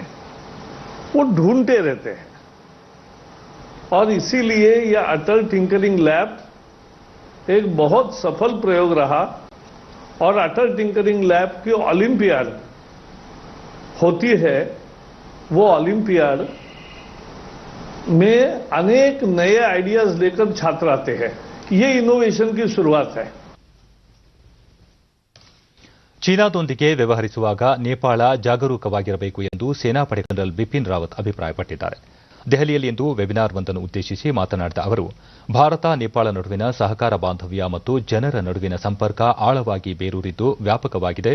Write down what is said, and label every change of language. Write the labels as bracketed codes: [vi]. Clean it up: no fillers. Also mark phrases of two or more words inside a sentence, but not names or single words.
[hi] वो ढूंढते रहते हैं और इसीलिए यह अटल टिंकरिंग लैब एक बहुत सफल प्रयोग रहा और अटल टिंकरिंग लैब की ओलंपियाड होती है. वो ओलंपियाड में अनेक नए आइडियाज लेकर छात्र आते हैं. ये इनोवेशन की शुरुआत है. [kn] ಚೀನಾದೊಂದಿಗೆ ವ್ಯವಹರಿಸುವಾಗ ನೇಪಾಳ ಜಾಗರೂಕವಾಗಿರಬೇಕು ಎಂದು ಸೇನಾಪಡೆ ಜನರಲ್ ಬಿಪಿನ್ ರಾವತ್ ಅಭಿಪ್ರಾಯಪಟ್ಟಿದ್ದಾರೆ. ದೆಹಲಿಯಲ್ಲಿಂದು ವೆಬಿನಾರ್ವೊಂದನ್ನು ಉದ್ದೇಶಿಸಿ ಮಾತನಾಡಿದ ಅವರು, ಭಾರತ ನೇಪಾಳ ನಡುವಿನ ಸಹಕಾರ ಬಾಂಧವ್ಯ ಮತ್ತು ಜನರ ನಡುವಿನ ಸಂಪರ್ಕ ಆಳವಾಗಿ ಬೇರೂರಿದ್ದು ವ್ಯಾಪಕವಾಗಿದೆ.